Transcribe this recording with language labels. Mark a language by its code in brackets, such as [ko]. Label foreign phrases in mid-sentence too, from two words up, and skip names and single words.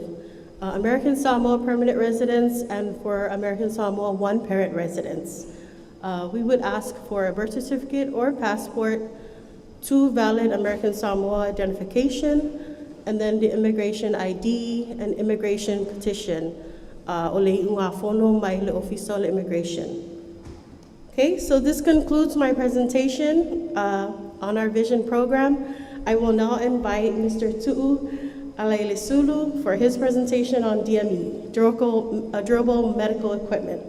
[en] American Samoa permanent residents and for American Samoa one-parent residents. We would ask for a birth certificate or passport, 2 valid American Samoa identification, and then the immigration ID and immigration petition [sm] o le inga fono mai le ofisa o le [en] immigration. Okay, so this concludes my presentation on our Vision program. I will now invite Mr. Tu'u Alailisulu for his presentation on DME, durable medical equipment.